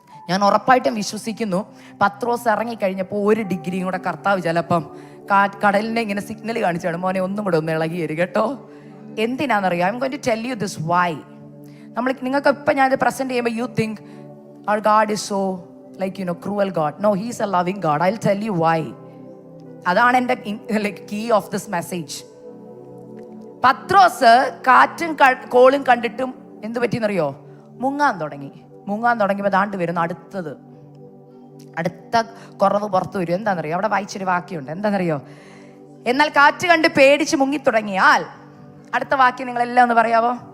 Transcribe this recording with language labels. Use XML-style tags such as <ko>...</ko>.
<ml>ഞാൻ ഉറപ്പായിട്ടും വിശ്വസിക്കുന്നു, പത്രോസ് ഇറങ്ങിക്കഴിഞ്ഞപ്പോൾ 1 ഡിഗ്രിയും കൂടെ കർത്താവ് ചിലപ്പം കടലിനെ ഇങ്ങനെ സിഗ്നൽ കാണിച്ചാണ്, മോനെ ഒന്നും കൂടെ ഒന്ന് ഇളകി വരും കേട്ടോ. എന്തിനാണെന്നറിയാം?</ml> <en>I am going to tell you this why.</en> <ml>നിങ്ങൾക്ക് ഇപ്പം ഞാനിത് പ്രസൻറ്റ് ചെയ്യുമ്പോൾ</ml> <en>You think our God is so cruel God. No, he is a loving God. I'll tell you why.</en> <ml>അതാണ് എൻ്റെ</ml> <en>key of this message.</en> <ml>പത്രോസ് കാറ്റും കോളും കണ്ടിട്ടും എന്ത് പറ്റിയെന്നറിയോ? മുങ്ങാൻ തുടങ്ങിയപ്പോൾ ദാണ്ട് വരുന്നു അടുത്ത കുറവ് പുറത്തു വരും. എന്താണെന്നറിയോ? അവിടെ വായിച്ചൊരു വാക്യമുണ്ട്. എന്താണെന്നറിയോ? എന്നാൽ കാറ്റ് കണ്ട് പേടിച്ച് മുങ്ങിത്തുടങ്ങിയാൽ, അടുത്ത വാക്യം നിങ്ങളെല്ലാം ഒന്ന് പറയാവോ?</ml>